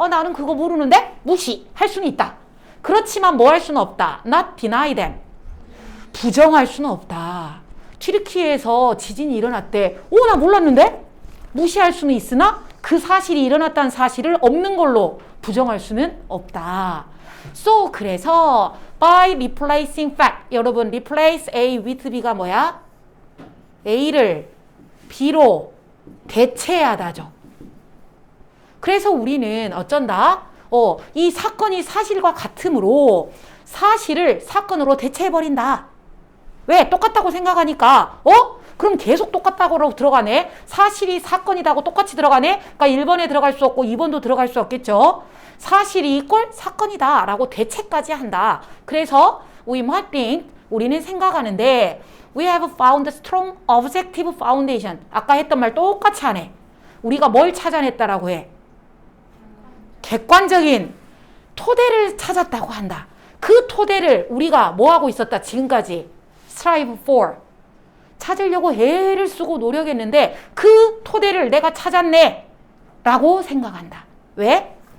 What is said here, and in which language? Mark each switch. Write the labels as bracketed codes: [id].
[ko] 나는 그거 모르는데? 무시할 수는 있다. 그렇지만 뭐 할 수는 없다. [en] Not deny them. [ko] 부정할 수는 없다. 튀르키예에서 지진이 일어났대. 나 몰랐는데? 무시할 수는 있으나 그 사실이 일어났다는 사실을 없는 걸로 부정할 수는 없다. [en] So, [ko] 그래서 [en] by replacing fact. [ko] 여러분, [en] replace A with B가 뭐야? [ko] A를 B로 대체하다죠. 그래서 우리는 어쩐다? 이 사건이 사실과 같으므로 사실을 사건으로 대체해버린다. 왜? 똑같다고 생각하니까. 그럼 계속 똑같다고 들어가네. 사실이 사건이다고 똑같이 들어가네. 그러니까 1번에 들어갈 수 없고 2번도 들어갈 수 없겠죠. 사실이 이꼴 사건이다 라고 대체까지 한다. 그래서 [en] we might think, [ko] 우리는 생각하는데 [en] we have found a strong objective foundation. [ko] 아까 했던 말 똑같이 하네. 우리가 뭘 찾아냈다라고 해? 객관적인 토대를 찾았다고 한다. 그 토대를 우리가 뭐하고 있었다 지금까지? [en] strive for. [ko] 찾으려고 애를 쓰고 노력했는데 그 토대를 내가 찾았네 라고 생각한다. 왜?